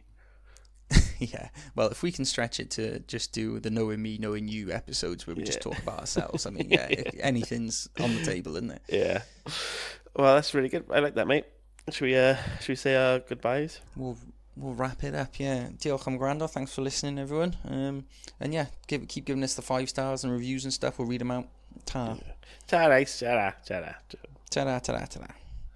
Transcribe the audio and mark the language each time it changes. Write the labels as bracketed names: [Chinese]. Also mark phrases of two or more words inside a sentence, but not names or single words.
[English] Yeah, well, if we can stretch it to just do the knowing me, knowing you episodes where we just talk about ourselves, I mean, anything's on the table, isn't it? Yeah. Well, that's really good. I like that, mate. Should we say our goodbyes? We'll wrap it up. Yeah. [Welsh] Diolch am gwrando. [English] Thanks for listening, everyone. And yeah, keep giving us the 5 stars and reviews and stuff. We'll read them out. Ta. Ta-ra, ta-ra, ta-ra. Ta-ra, ta-ra, ta-ra.